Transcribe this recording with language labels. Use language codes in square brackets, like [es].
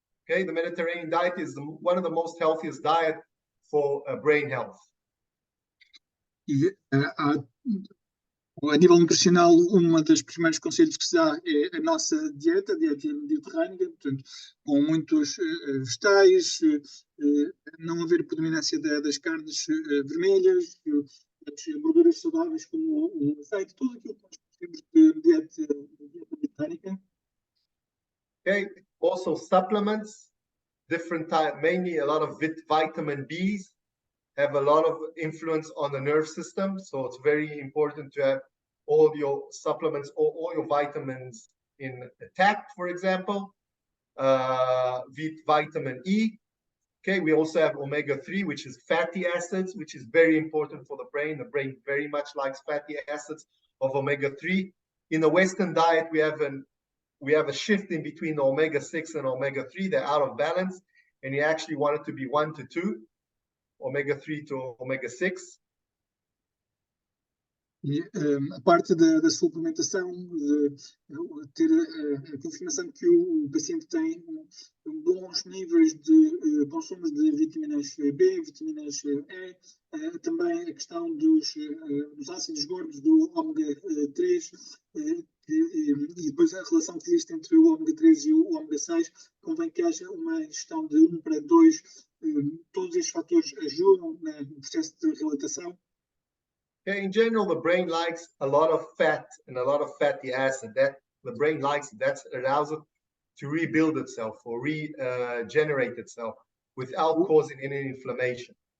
[en] Okay, the Mediterranean diet is one of the most healthiest diet for brain health. [pt] E a nível nutricional, uma das primeiros conselhos que se dá é a nossa dieta mediterrânea, portanto, com muitos vegetais, não haver predominância das carnes vermelhas, as gorduras saudáveis como o azeite, tudo aquilo que nós temos de dieta mediterrânea. [en] Okay, also supplements, different type, mainly a lot of vitamin Bs have a lot of influence on the nerve system. So it's very important to have all your supplements, all your vitamins intact, for example, vitamin E. Okay, we also have omega-3, which is fatty acids, which is very important for the brain. The brain very much likes fatty acids of omega-3. In the Western diet, we have a shift in between the omega-6 and omega-3. They're out of balance, and you actually want it to be 1 to 2. Omega-3 to omega-6. [pt] E a parte da suplementação, de ter a confirmação que o paciente tem bons níveis de consumos de vitaminas B, vitaminas E, também a questão dos ácidos gordos do ômega-3, e depois a relação que existe entre o ômega-3 e o ômega-6, convém que haja uma gestão de 1 para 2. Todos estes fatores ajudam no processo de reabilitação. [en] Yeah, in general, the brain likes a lot of fat and a lot of fatty acid. That the brain likes that allows it to rebuild itself or regenerate itself without causing any inflammation.